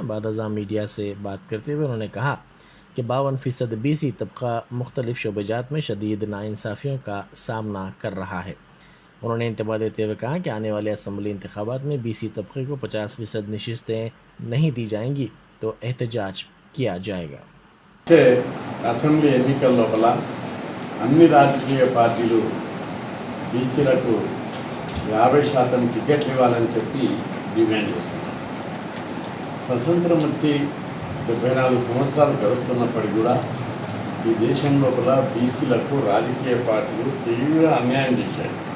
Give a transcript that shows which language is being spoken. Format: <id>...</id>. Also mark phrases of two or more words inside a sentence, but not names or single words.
<ur>بعد ازاں میڈیا سے بات کرتے ہوئے انہوں نے کہا کہ 52% BC طبقہ مختلف شعبہ جات میں شدید ناانصافیوں کا سامنا کر رہا ہے۔ انہوں نے انتباہ دیتے ہوئے کہا کہ آنے والے اسمبلی انتخابات میں BC طبقے کو 50% نشستیں نہیں دی جائیں گی تو احتجاج کیا جائے گا۔</ur> <te>అసెంబ్లీ ఎన్నికల లోపల అన్ని రాజకీయ పార్టీలు బీసీలకు 50% టికెట్లు ఇవ్వాలని చెప్పి డిమాండ్ చేస్తున్నారు. స్వతంత్రం వచ్చి 74 సంవత్సరాలు గడుస్తున్నప్పటికీ కూడా ఈ దేశం లోపల బీసీలకు రాజకీయ పార్టీలు తీవ్ర అన్యాయం చేశాయి.</te>